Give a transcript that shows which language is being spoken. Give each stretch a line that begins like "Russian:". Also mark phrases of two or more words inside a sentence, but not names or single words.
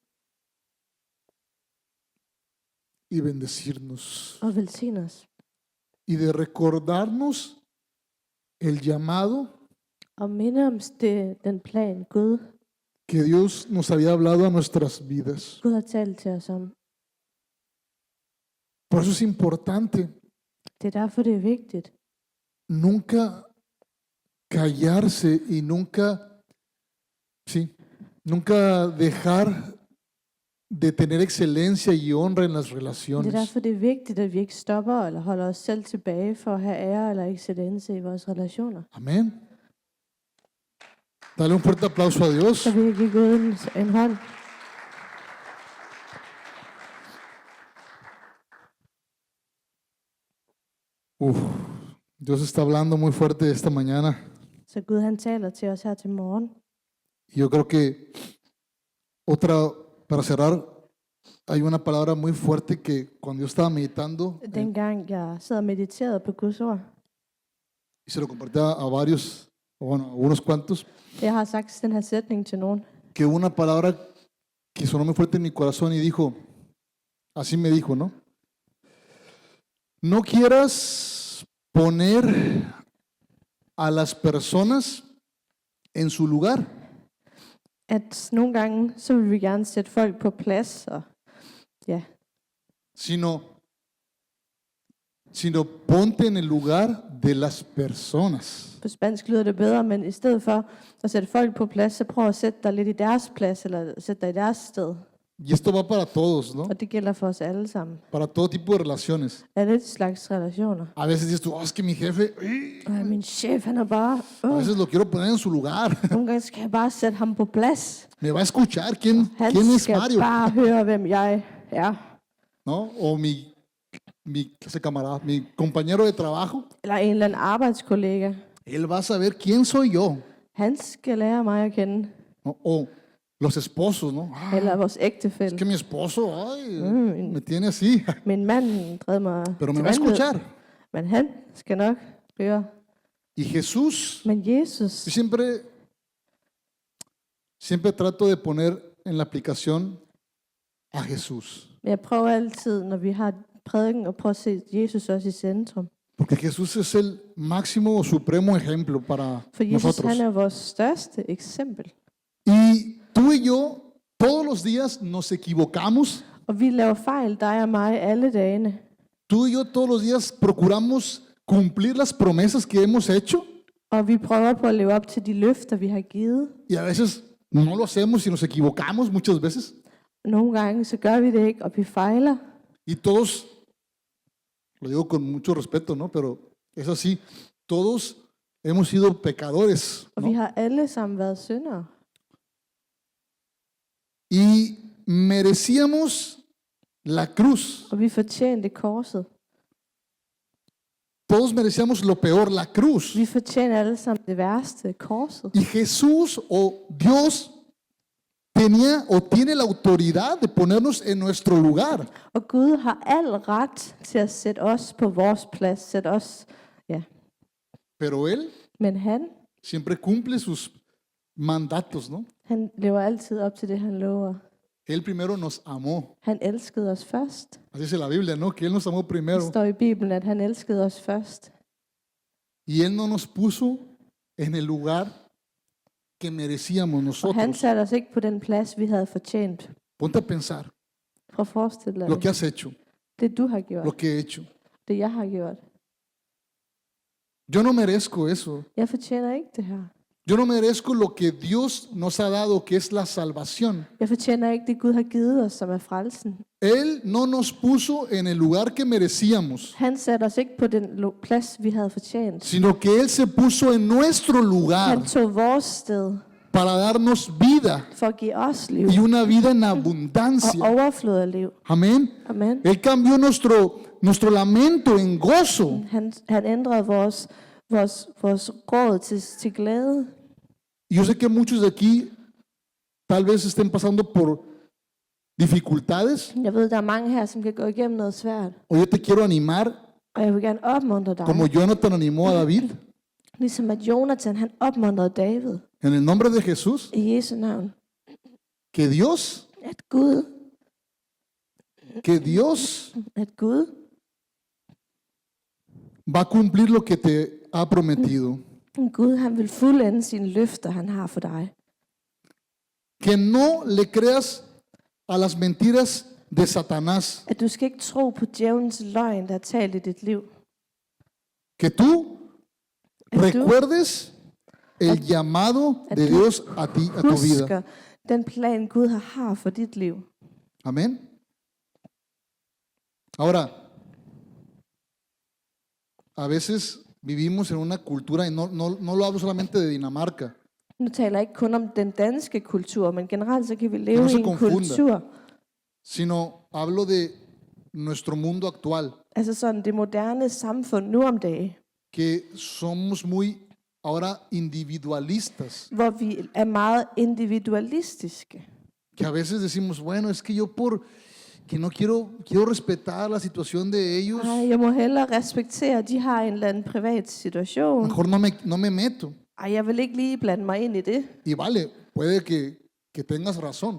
Spanish: y bendecirnos
Danish: og velsigne os.
Spanish: y de recordarnos el llamado
Danish: Og minde om den plan, Gud
Spanish: que Dios nos había hablado a nuestras vidas.
Danish: har talt til os om.
Spanish: Por eso es importante
Danish: Det er derfor, det er vigtigt.
Spanish: nunca callarse y nunca dejar de tener excelencia y honra en las
Danish: Det er
Spanish: relaciones.
Danish: derfor, det er vigtigt, at vi ikke stopper eller holder os selv tilbage for at have ære eller excellence i vores relationer.
Spanish: Amén. Dale un fuerte aplauso a Dios.
Danish: Så vi kan give Gud en hånd.
Spanish: Uf, Dios está hablando muy fuerte esta mañana.
Danish: Så Gud han taler til os her til morgen.
Spanish: Y yo creo que para cerrar, hay una palabra muy fuerte que cuando yo estaba meditando,
Danish: Dengang jeg sad og mediterede på Guds ord,
Spanish: y se lo compartí a varios, o bueno, a unos cuantos,
Danish: jeg har sagt den her sætning til nogen,
Spanish: que una palabra que sonó muy fuerte en mi corazón y dijo, así me dijo, ¿no? No quieras poner a las personas en su lugar,
Danish: at nogle gange, så vil vi gerne sætte folk på plads, og ja,
Spanish: sino ponte en el lugar de las personas.
Danish: på spansk lyder det bedre, men i stedet for at sætte folk på plads, så prøv at sætte dig lidt i deres plads, eller sætte dig i deres sted.
Spanish: Y esto va para todos, ¿no?
Danish: Og det gælder for os alle sammen.
Spanish: Para todo tipo de relaciones.
Danish: Alle slags relationer.
Spanish: A veces dices tú, es que mi jefe,
Danish: Min chef, han er bare,
Spanish: a veces lo quiero poner en su lugar.
Danish: nogle gange skal jeg bare sætte ham på plads.
Spanish: Me va a escuchar quién
Danish: Han
Spanish: es
Danish: skal Mario, bare høre, hvem jeg er.
Spanish: ¿no? O ese camarada, mi compañero de trabajo,
Danish: Eller en eller anden arbejdskollega.
Spanish: él va a saber quién soy yo,
Danish: Han skal lære mig at kende.
Spanish: ¿no? O los esposos, ¿no?
Danish: Eller vores
Spanish: Es
Danish: ægtefælle.
Spanish: que mi esposo, me tiene así,
Danish: Min mand drev mig
Spanish: pero me
Danish: til
Spanish: va a
Danish: vanvid,
Spanish: escuchar.
Danish: men han skal nok høre.
Spanish: Y Jesús,
Danish: Men Jesus,
Spanish: yo siempre trato de poner en la aplicación a Jesús,
Danish: jeg prøver altid, når vi har prædiken, at prøve at se Jesus også i centrum.
Spanish: porque Jesús es el máximo o supremo ejemplo para
Danish: For Jesus,
Spanish: nosotros.
Danish: han er vores største eksempel.
Spanish: Y tú y yo, todos los días nos equivocamos.
Danish: Og vi laver fejl, dig og mig, alle dagene.
Spanish: Tú y yo todos los días procuramos cumplir las promesas que hemos hecho
Danish: Og vi prøver på at leve op til de løfter, vi har givet.
Spanish: y a veces no lo hacemos y nos equivocamos muchas veces.
Danish: Nogle gange, så gør vi det ikke, og vi fejler.
Spanish: Y todos, lo digo con mucho respeto, ¿no? Pero es así, todos hemos sido pecadores,
Danish: Og
Spanish: ¿no?
Danish: vi har alle sammen været syndere.
Spanish: Y merecíamos la cruz.
Danish: Og vi fortjente korset.
Spanish: Todos merecíamos lo peor, la cruz.
Danish: Vi fortjener alle sammen det værste, korset.
Spanish: Y Jesús o Dios tenía o tiene la autoridad de ponernos en nuestro lugar.
Danish: Og Gud har al ret til at sætte os på vores plads. Sætte os, ja.
Spanish: Pero Él
Danish: Men han
Spanish: siempre cumple sus mandatos, ¿no?
Danish: Han lever altid op til det, han lover.
Spanish: Él primero nos amó.
Danish: Han elskede os først.
Spanish: Así dice la Biblia, ¿no? Que Él nos amó
Danish: Det
Spanish: primero.
Danish: står i Bibelen, at han elskede os først.
Spanish: Y Él no nos puso en el lugar que merecíamos
Danish: Og han
Spanish: nosotros.
Danish: satte os ikke på den plads, vi havde fortjent.
Spanish: Ponte a pensar
Danish: Prøv at forestille dig
Spanish: lo que
Danish: det.
Spanish: has hecho,
Danish: Det du har
Spanish: lo
Danish: gjort.
Spanish: que he hecho.
Danish: Det jeg har gjort.
Spanish: Yo no merezco eso.
Danish: Jeg fortjener ikke det her.
Spanish: Yo no merezco lo que Dios nos ha dado, que es la salvación.
Danish: Jeg fortjener ikke det, Gud har givet os, som er frelsen.
Spanish: Él no nos puso en el lugar que merecíamos,
Danish: Han satte os ikke på den plads, vi havde fortjent.
Spanish: sino que Él se puso en nuestro lugar
Danish: Han tog vores sted
Spanish: para darnos vida
Danish: for at give os liv
Spanish: y una vida en
Danish: og
Spanish: abundancia.
Danish: overflod af liv.
Spanish: Amén.
Danish: Amen.
Spanish: Él cambió nuestro lamento en gozo.
Danish: Han ændrede vores råd til glæde.
Spanish: Y yo sé que muchos de aquí tal vez estén pasando por dificultades,
Danish: Jeg ved, der er mange her, som kan gå igennem noget svært.
Spanish: o yo te quiero animar,
Danish: Og jeg vil gerne opmuntre dig.
Spanish: como Jonathan animó a David,
Danish: Ligesom at Jonathan, han opmuntrede David
Spanish: en el nombre de Jesús,
Danish: i Jesu navn.
Spanish: que Dios
Danish: At Gud
Spanish: va a cumplir lo que te ha prometido.
Danish: Gud, han vil fuldende sine løfter, han har for dig.
Spanish: Que no le creas a las mentiras de Satanás.
Danish: At du skal ikke tro på djævelens løgn, der er talt i dit liv.
Spanish: Que tú
Danish: At du
Spanish: recuerdes el llamado de Dios a ti, a tu vida.
Danish: husker den plan, Gud har for dit liv.
Spanish: Amén. Ahora, a veces vivimos en una cultura, y no lo hablo solamente de Dinamarca,
Danish: Nu taler jeg ikke kun om den danske kultur, men generelt så kan vi
Spanish: No
Danish: leve
Spanish: se
Danish: i en
Spanish: confunda.
Danish: kultur,
Spanish: sino hablo de nuestro mundo actual,
Danish: altså sådan det moderne samfund nu om dagen,
Spanish: que somos muy ahora individualistas,
Danish: hvor vi er meget individualistiske.
Spanish: que a veces decimos, bueno, es que yo que no quiero respetar la situación de ellos,
Danish: Ej, jeg må hellere respektere, at de har en eller anden privat situation.
Spanish: mejor no me meto.
Danish: Ej, jeg vil ikke lige blande mig ind i det.
Spanish: Y vale, puede que tengas razón,